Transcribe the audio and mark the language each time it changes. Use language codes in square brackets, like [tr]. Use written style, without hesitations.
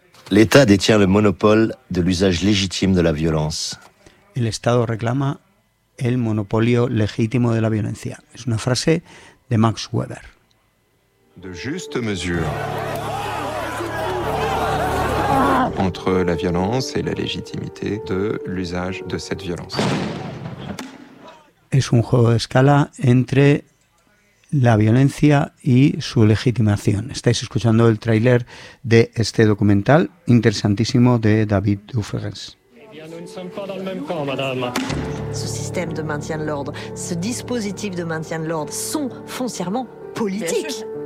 [fr] L'État détient le monopole de l'usage légitime de la violence. [es] El Estado reclama el monopolio legítimo de la violencia. Es una frase de Max Weber. [fr] De juste mesure entre la violence et la légitimité de l'usage de cette violence. [es] Es un juego de escala entre la violencia y su legitimación. Estáis escuchando el tráiler de este documental interesantísimo de David Dufresne. [fr] Nous ne sommes pas dans le même camp, madame. Ce système de maintien de l'ordre, ce dispositif de maintien de l'ordre sont foncièrement politiques.